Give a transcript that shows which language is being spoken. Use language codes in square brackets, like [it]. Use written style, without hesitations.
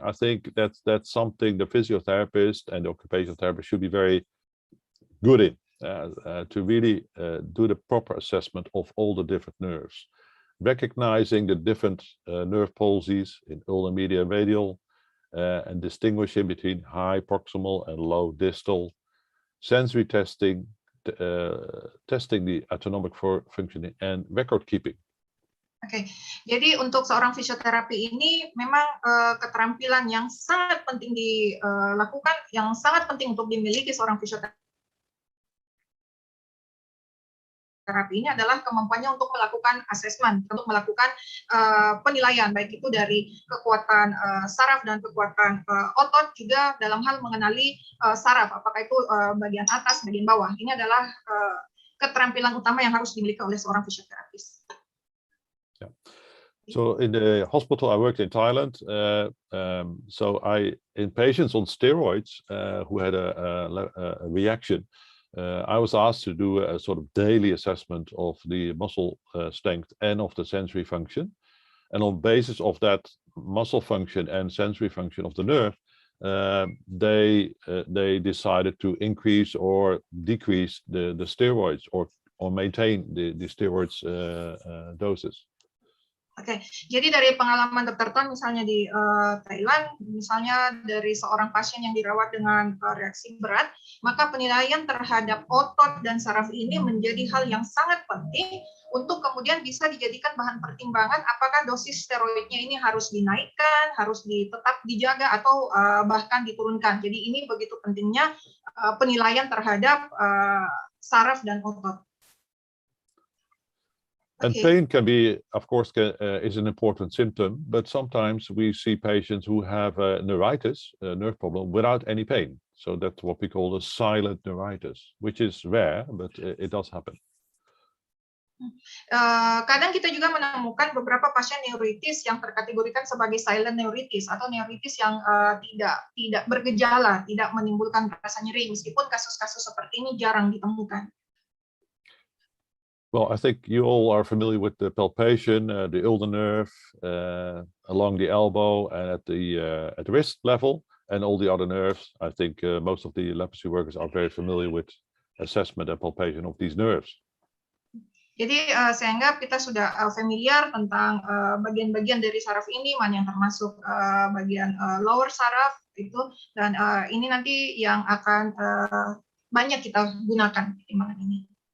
[en] I think that's something the physiotherapist and the occupational therapist should be very good in, to really do the proper assessment of all the different nerves, recognizing the different nerve palsies in ulnar, medial, and radial, and distinguishing between high proximal and low distal, sensory testing, testing the autonomic functioning, and record keeping. [id] Oke, jadi untuk seorang fisioterapi ini memang keterampilan yang sangat penting dilakukan, yang sangat penting untuk dimiliki seorang fisioterapi ini adalah kemampuannya untuk melakukan asesmen, untuk melakukan penilaian, baik itu dari kekuatan saraf dan kekuatan otot, juga dalam hal mengenali saraf, apakah itu bagian atas, bagian bawah. Ini adalah keterampilan utama yang harus dimiliki oleh seorang fisioterapis. [en] Yeah. So in the hospital I worked in Thailand, so in patients on steroids who had a reaction, I was asked to do a sort of daily assessment of the muscle strength and of the sensory function. And on basis of that muscle function and sensory function of the nerve, they decided to increase or decrease the steroids or maintain the steroids doses. [id] Oke, jadi dari pengalaman Dr. Ton misalnya di Thailand, misalnya dari seorang pasien yang dirawat dengan reaksi berat, maka penilaian terhadap otot dan saraf ini menjadi hal yang sangat penting untuk kemudian bisa dijadikan bahan pertimbangan apakah dosis steroidnya ini harus dinaikkan, harus tetap dijaga, atau bahkan diturunkan. Jadi ini begitu pentingnya penilaian terhadap saraf dan otot. [en] And Okay. pain can be, of course, is an important symptom, but sometimes we see patients who have neuritis, a nerve problem, without any pain. So that's what we call a silent neuritis, which is rare, but it does happen. [id] Kadang kita juga menemukan beberapa pasien neuritis yang terkategorikan sebagai silent neuritis atau neuritis yang tidak bergejala, tidak menimbulkan rasa nyeri, meskipun kasus-kasus seperti ini jarang ditemukan. [en] Well, I think you all are familiar with the palpation, the ulnar nerve along the elbow and at the wrist level, and all the other nerves. I think most of the leprosy workers are very familiar with assessment and palpation of these nerves. [id] Jadi saya anggap kita sudah familiar tentang bagian-bagian dari saraf ini, mana yang termasuk bagian lower saraf itu, dan ini nanti yang akan banyak kita gunakan pertimbangan ini.